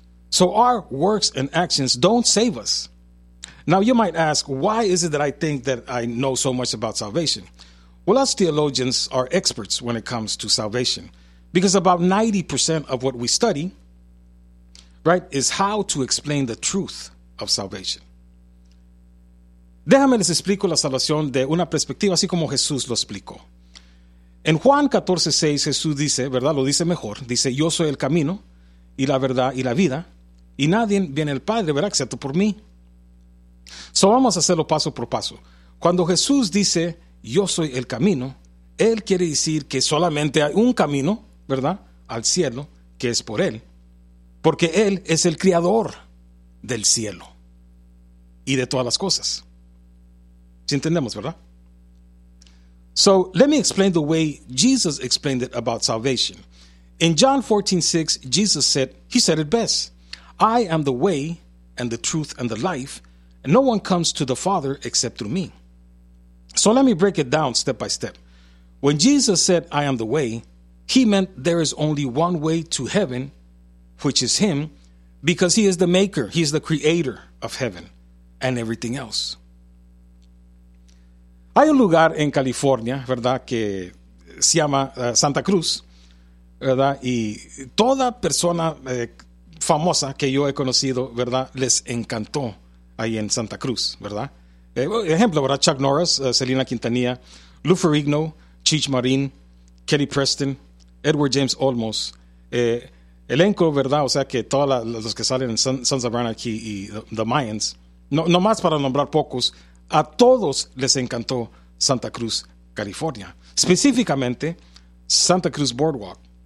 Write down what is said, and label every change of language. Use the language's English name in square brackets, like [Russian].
[English] So our works and actions don't save us. Now you might ask, why is it that I think that I know so much about salvation? Well, us theologians are experts when it comes to salvation, because about 90% of what we study, right, is how to explain the truth of salvation. [Spanish] Déjame les explico la salvación de una perspectiva así como Jesús lo explicó. En Juan 14:6, Jesús dice, ¿verdad? Lo dice mejor. Dice, yo soy el camino y la verdad y la vida, y nadie viene al Padre, ¿verdad?, excepto por mí. So vamos a hacerlo paso por paso. Cuando Jesús dice, yo soy el camino, él quiere decir que solamente hay un camino, ¿verdad?, al cielo, que es por él. Porque él es el creador del cielo y de todas las cosas. ¿Sí entendemos, verdad? [English] So let me explain the way Jesus explained it about salvation. In John 14:6, Jesus said, he said it best, I am the way and the truth and the life, and no one comes to the Father except through me. So let me break it down step by step. When Jesus said, I am the way, he meant there is only one way to heaven, which is him, because he is the maker, he is the creator of heaven and everything else. [Spanish] Hay un lugar en California, ¿verdad?, que se llama Santa Cruz, ¿verdad? Y toda persona famosa que yo he conocido, ¿verdad?, les encantó ahí en Santa Cruz, ¿verdad? Ejemplo, ¿verdad? Chuck Norris, Selena Quintanilla, Lou Ferrigno, Cheech Marin, Kelly Preston, Edward James Olmos, elenco, ¿verdad? O sea que todos los que salen en Sons of Anarchy y The Mayans, no más para nombrar pocos, a todos les encantó Santa Cruz, California, específicamente Santa Cruz Boardwalk.